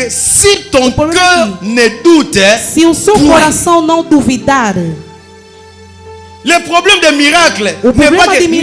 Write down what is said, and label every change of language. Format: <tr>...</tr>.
<fr>est que si ton cœur ne doute,</fr> <pt>se o seu coração não duvidar.</pt> <fr>Le problème des miracles n'est pas que</fr>